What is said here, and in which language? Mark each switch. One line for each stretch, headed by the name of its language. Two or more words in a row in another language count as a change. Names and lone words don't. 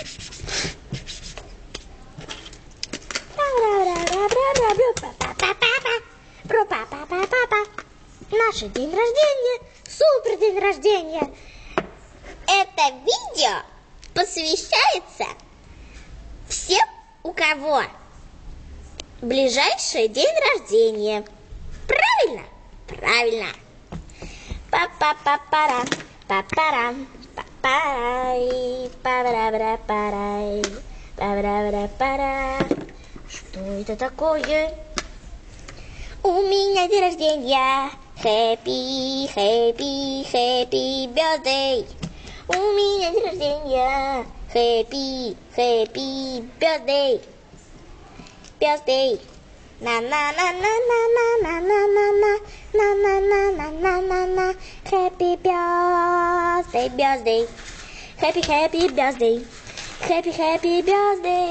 Russian: Наш день рождения, супер день рождения. Это видео посвящается всем, у кого ближайший день рождения. Правильно? Правильно. Па-па-па-пара, па-парам, па-парай, па-бра-бра-парай, па-бра-бра-пара. Что это такое? У меня день рождения.
English: Happy birthday.
Russian: У меня день рождения.
English: Happy birthday. Birthday. На. Happy birthday. Happy birthday. Happy birthday.